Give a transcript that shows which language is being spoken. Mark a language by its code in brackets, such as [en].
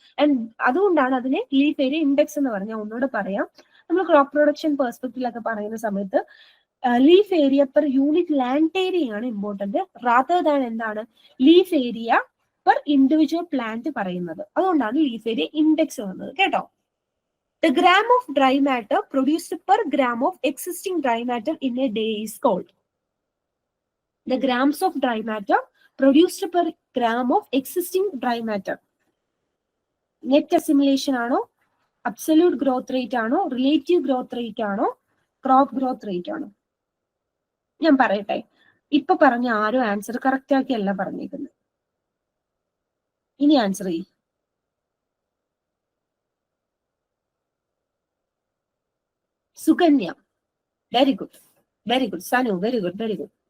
[ml] And അതുകൊണ്ടാണ് അതിനെ leaf area index എന്ന് പറഞ്ഞാൽ. ഒന്നുകൂടെ പറയാം, നമ്മൾ ക്രോപ്പ് പ്രൊഡക്ഷൻ പെർസ്പെക്റ്റീവിലൊക്കെ പറയുന്ന സമയത്ത് leaf area per unit land area ആണ് ഇമ്പോർട്ടന്റ് റാദർ ദാൻ എന്താണ് leaf area per individual plant പറയുന്നത്. അതുകൊണ്ടാണ് ലീഫ് ഏരിയ ഇൻഡെക്സ് വന്നത് കേട്ടോ. [en] The gram of dry matter produced per gram of existing dry matter in a day is called. The grams of dry matter produced per gram of existing dry matter. [ml] Net assimilation ആണോ, absolute growth rate ആണോ, relative growth rate ആണോ, crop growth rate ആണോ? ഞാൻ പറയട്ടെ, ഇപ്പൊ പറഞ്ഞ ആരും answer correct ആക്കി അല്ല പറഞ്ഞേക്കുന്നത്. ഇനി ആൻസർ ചെയ്യും. [en] Sukanya, very good, very good. Sanu, very good, very good.